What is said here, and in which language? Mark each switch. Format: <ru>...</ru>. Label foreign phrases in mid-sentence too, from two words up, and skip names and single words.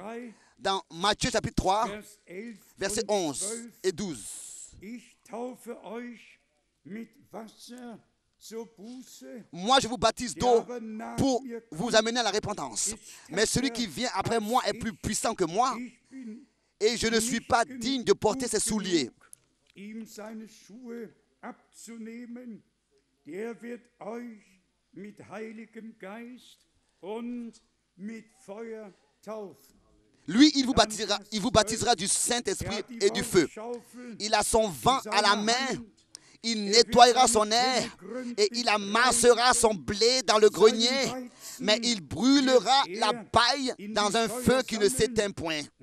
<fr>Dans Matthieu chapitre 3, versets 11 et 12. Moi, je vous baptise d'eau pour vous amener à la repentance. Mais celui qui vient après moi est plus puissant que moi, et je ne suis pas digne de porter ses souliers.</fr> <de>Abzunehmen, der wird euch mit Heiligem Geist und mit Feuer taufen.</de> <fr>Lui, il vous baptisera du Saint-Esprit et du feu. Il a son vent à la main, il nettoyera son air et il amassera son blé dans le grenier, mais il brûlera la paille dans un feu qui ne s'éteint point.</fr>